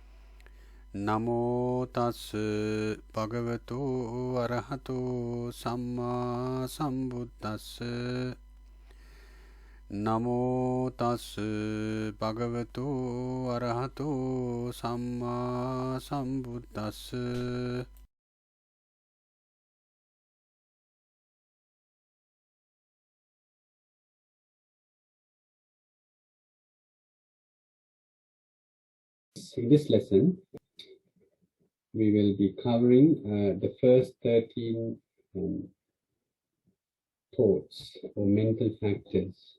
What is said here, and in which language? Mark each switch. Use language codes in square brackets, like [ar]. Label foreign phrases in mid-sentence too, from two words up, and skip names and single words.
[pi] Namo tas bhagavato arahato samma sambuddhassa. Namo tas bhagavato arahato samma sambuddhassa. [en] In this lesson, we will be covering the first 13 thoughts or mental factors.